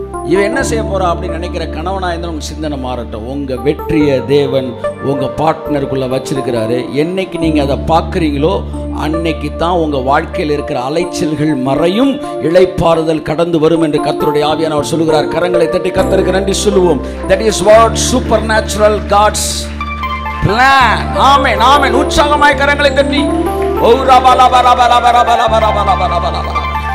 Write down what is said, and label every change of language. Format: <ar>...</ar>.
<ta>இவன் என்ன செய்ய போறா அப்படின்னு நினைக்கிற கணவனாக இருந்தாலும் உங்கள் சிந்தனை மாறட்டும். உங்கள் வெற்றியை தேவன் உங்கள் பார்ட்னருக்குள்ளே வச்சிருக்கிறாரு. என்னைக்கு நீங்கள் அதை பார்க்குறீங்களோ அன்னைக்கு தான் உங்கள் வாழ்க்கையில் இருக்கிற அலைச்சல்கள் மறையும், இளைப்பாறுதல் கடந்து வரும் என்று கர்த்தருடைய ஆவியானவர் சொல்லுகிறார். கரங்களை தட்டி கர்த்தருக்கு நன்றி சொல்லுவோம்.</ta> <en>That is what supernatural God's plan.</en> <ta>ஆமென், ஆமென். உற்சாகமாய் கரங்களை தட்டி ஓ ரபா ரபா ரபா ரபா ரபா ரபா ரபா ரபா ரபா ரபா.</ta>